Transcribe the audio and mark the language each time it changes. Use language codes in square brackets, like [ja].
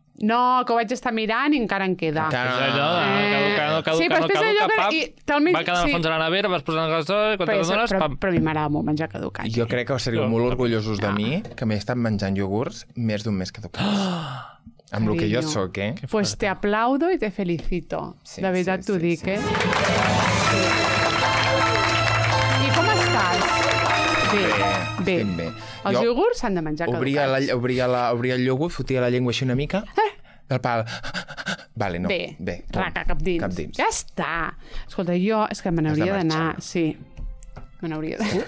[ca] No, que ho vaig estar mirant i encara en queda. Caduca, va quedar al fons de la nevera, vas posant les coses i quan te dones... Però a mi m'agrada molt menjar caducat. Jo crec que seríeu molt orgullosos de mi, que m'he estat menjant iogurts més d'un mes caducats. Amb el que jo soc, [es] Pues te aplaudo y te felicito. [ca] De veritat t'ho dic, I com estàs? Bé. Els iogurts s'han de menjar caducats. Obria el iogurt, fotia la llengua així una mica, del pal... Vale, no. Bé. Raca, cap dins. Ja està. Escolta, jo és que me n'hauria d'anar... Sí. Me n'hauria d'anar.